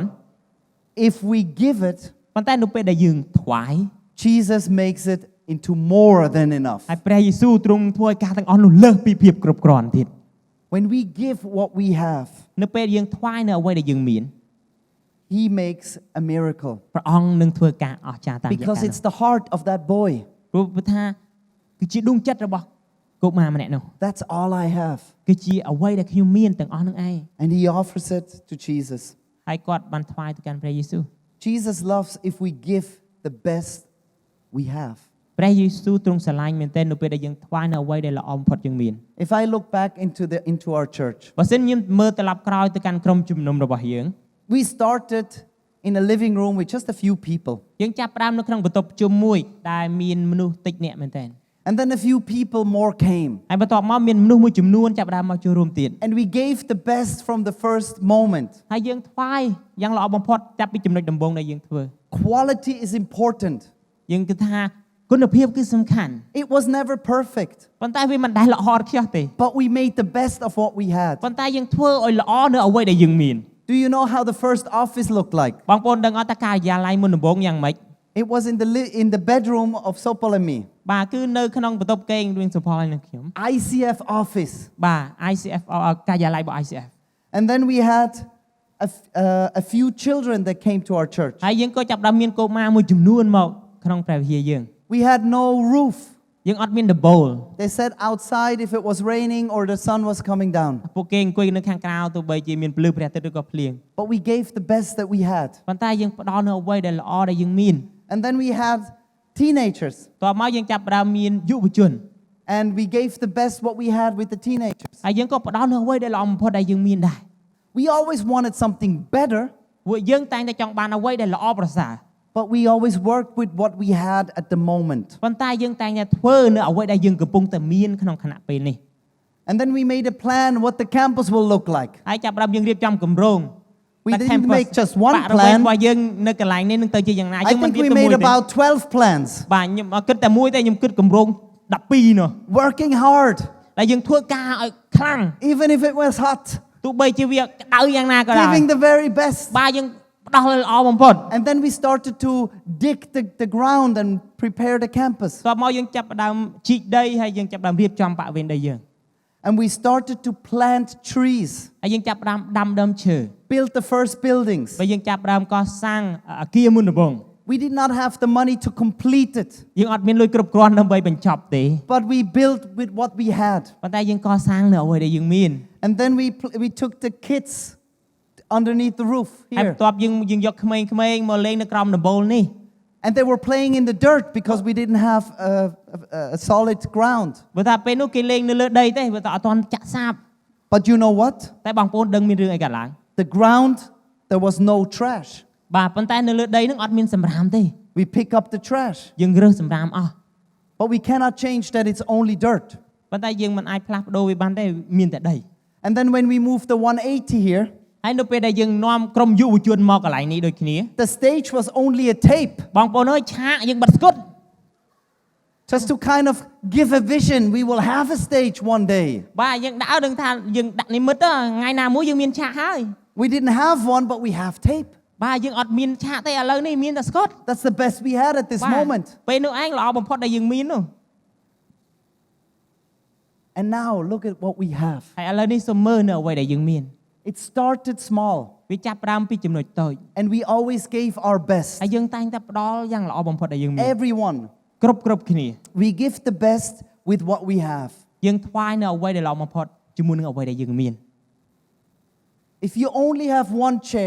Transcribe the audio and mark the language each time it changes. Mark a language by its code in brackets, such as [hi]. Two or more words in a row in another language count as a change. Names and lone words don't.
[en] if we give it, [km] ប៉ុន្តែនៅពេលដែលយើងថ្វាយ [en] Jesus makes it into more than enough. [km] ហើយព្រះយេស៊ូវទ្រង់ធ្វើឲ្យការទាំងអស់នោះលើសពីភាពគ្រប់គ្រាន់ទៀត [en] When we give what we have, [km] នៅពេលយើងថ្វាយនៅអ្វីដែលយើងមាន [en] He makes a miracle. [km] ព្រះអង្គនឹងធ្វើការអស្ចារ្យតាមរយៈ [en] Because [km] ការ [en] it's the heart of that boy. [km] ព្រោះថាគឺជាដួងចិត្តរបស់កុមារម្នាក់នោះ [en] That's all I have. [km] គឺជាអ្វីដែលខ្ញុំមានទាំងអស់នឹងឯង [en] And he offers it to Jesus. [km] ហើយគាត់បានថ្វាយទៅកាន់ព្រះយេស៊ូវ [en] Jesus loves if we give the best we have. [km] ព្រះយេស៊ូវទ្រង់ស្រឡាញ់មែនទែននៅពេលដែលយើងថ្វាយនៅអ្វីដែលល្អបំផុតយើងមាន [en] If I look back into our church, [km] បើសិនខ្ញុំមើលត្រឡប់ក្រោយទៅកាន់ក្រុមជំនុំរបស់យើង [en] we started in a living room with just a few people. [km] យើងចាប់ផ្ដើមនៅក្នុងបន្ទប់ប្រជុំមួយដែលមានមនុស្សតិចអ្នកមែនទែន [en] And then a few people more came. [km] ហើយបន្ទាប់មកមានមនុស្សមួយចំនួនចាប់ផ្ដើមមកចូលរួមទៀត [en] And we gave the best from the first moment. [km] ហើយយើងថ្វាយយ៉ាងល្អបំផុតចាប់ពីចំណុចដំបូងដែលយើងធ្វើ [en] Quality is important. [km] យើងគិតថាគុណភាពគឺសំខាន់ [en] It was never perfect, [km] ប៉ុន្តែវាមិនដែលល្អឥតខ្ចោះទេ [en] but we made the best of what we had. [km] ប៉ុន្តែយើងធ្វើឲ្យល្អនៅអ្វីដែលយើងមាន [en] Do you know how the first office looked like? [km] បងប្អូនដឹងអត់ថាការិយាល័យមុនដំបូងយ៉ាងម៉េច [en] It was in the bedroom of Sopal and me. [km] បាទគឺនៅក្នុងបន្ទប់គេងរឿងសុផលហើយនឹងខ្ញុំ [en] ICF office. [km] បាទ ICF ការិយាល័យរបស់ ICF [en] And then we had a few children that came to our church. [km] ហើយយើងក៏ចាប់ផ្ដើមមានកុមារមួយចំនួនមកក្នុងព្រះវិហារយើង [en] We had no roof. [km] យើងអត់មានដំបូល [en] They said outside if it was raining or the sun was coming down. [km] ពួកគេអង្គុយនៅខាងក្រៅទោះបីជាមានភ្លឺព្រះអាទិត្យឬក៏ភ្លៀង [en] But we gave the best that we had. [km] ប៉ុន្តែយើងផ្ដល់នូវអ្វីដែលល្អដែលយើងមាន [en] And then we had teenagers. [km] តោះមកយើងចាប់ផ្ដើមមានយុវជន [en] And we gave the best what we had with the teenagers. [km] ហើយយើងក៏ផ្ដល់នូវអ្វីដែលល្អបំផុតដែលយើងមានដែរ [en] We always wanted something better, [km] ពួកយើងតែងតែចង់បានអ្វីដែលល្អប្រសើរ [en] but we always worked with what we had at the moment. [km] ប៉ុន្តែយើងតែងតែធ្វើនៅអ្វីដែលយើងកំពុងតែមានក្នុងខណៈពេលនេះ [en] And then we made a plan what the campus will look like. [km] ហើយចាប់ផ្ដើមយើងរៀបចំគម្រោង [en] We didn't make just one [km] បរិវេណ [en] plan. [km] របស់យើងនៅកន្លែងនេះនឹងទៅជាយ៉ាងណា [en] I [km] យើងមិន [en] think [km] រៀប [en] we [km] តែមួយ [en] made [km] ទេ [en] about 12 plans. [km] បាទខ្ញុំគិតតែមួយទេខ្ញុំគិតគម្រោង12នោះ [en] Working hard, [km] ដែលយើងធ្វើការឲ្យខ្លាំង [en] even if it was hot, [km] ទោះបីជាវាក្តៅយ៉ាងណាក៏ដោយ [en] giving the very best. [km] បាទយើងផ្ដល់ល្អបំផុត [en] And then we started to dig the ground and prepare the campus. [km] តោះមកយើងចាប់ផ្ដើមជីកដីហើយយើងចាប់ផ្ដើមរៀបចំបរិវេណដីយើង [en] And we started to plant trees, [km] ហើយយើងចាប់ផ្ដើមដាំដើមឈើ [en] build the first buildings. [km] ហើយយើងចាប់ផ្ដើមកសាងអគារមុនដំបូង [en] We did not have the money to complete it, [km] យើងអត់មានលុយគ្រប់គ្រាន់ដើម្បីបញ្ចប់ទេ [en] but we built with what we had. [km] ប៉ុន្តែយើងកសាងនៅអ្វីដែលយើងមាន [en] And then we took the kids underneath the roof [km] ហើយ [en] here. [km] បន្ទាប់យើងយកក្មេងៗមកលេងនៅក្រោមដំបូលនេះ [en] And they were playing in the dirt because we didn't have a solid ground. [km] បើថាពេលនោះគេលេងនៅលើដីទេបើថាអត់ទាន់ចាក់សាប [en] But you know what? [km] តែបងប្អូនដឹងមានរឿងអីកើតឡើង [en] The ground, there was no trash. [km] បាទប៉ុន្តែនៅលើដីហ្នឹងអត់មានសម្រាមទេ [en] We pick up the trash. [km] យើងរើសសម្រាមអស់ [en] But we cannot change that it's only dirt. [km] ប៉ុន្តែយើងមិនអាចផ្លាស់ប្ដូរវាបានទេមានតែដី [en] And then when we moved the 180 here, [km] ហើយនៅពេលដែលយើងនាំក្រុមយុវជនមកកន្លែងនេះដូចគ្នា [en] the stage was only a tape. [km] បងប្អូនអើយឆាកយើងបិទស្គុត [en] Just to kind of give a vision, we will have a stage one day. [km] បាទយើងដើរដឹងថាយើងដាក់និមិត្តថ្ងៃណាមួយយើងមានឆាកហើយ [en] We didn't have one, but we have tape. [km] បាទយើងអត់មានឆាកទេឥឡូវនេះមានតែស្គុត [en] That's the best we had at this [km] បាទ [en] moment. [km] ពេលនោះឯងល្អបំផុតដែលយើងមាននោះ [en] And now look at what we have. [km] ហើយឥឡូវនេះសូមមើលនៅអ្វីដែលយើងមាន [en] It started small, [km] វាចាប់ផ្ដើមពីចំណុចតូច [en] and we always gave our best. [km] ហើយយើងតែងតែផ្ដល់យ៉ាងល្អបំផុតដែលយើងមាន [en] Everyone, [km] គ្រប់គ្នា [en] we give the best with what we have. [km] យើងថ្វាយនៅអ្វីដែលល្អបំផុតជាមួយនឹងអ្វីដែលយើងមាន [en] If you only have one chair,